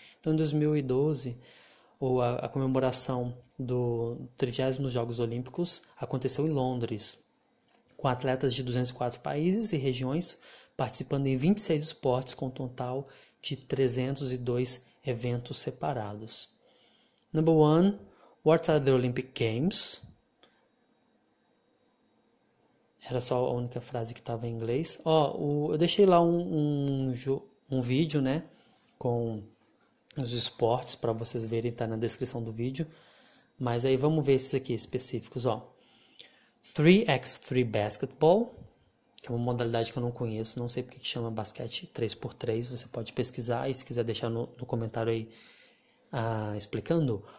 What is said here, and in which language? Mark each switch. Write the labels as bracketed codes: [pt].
[pt] Então, em 2012, a comemoração do 30º Jogos Olímpicos aconteceu em Londres, com atletas de 204 países e regiões participando em 26 esportes, com um total de 302 eventos separados. [en] Number 1, what are the Olympic Games? [pt] Era só a única frase que estava em inglês. Eu deixei lá um vídeo, né, com os esportes para vocês verem, tá na descrição do vídeo. Mas aí vamos ver esses aqui específicos, 3x3 Basketball, que é uma modalidade que eu não conheço, não sei porque que chama basquete 3x3, você pode pesquisar e se quiser deixar no comentário aí explicando.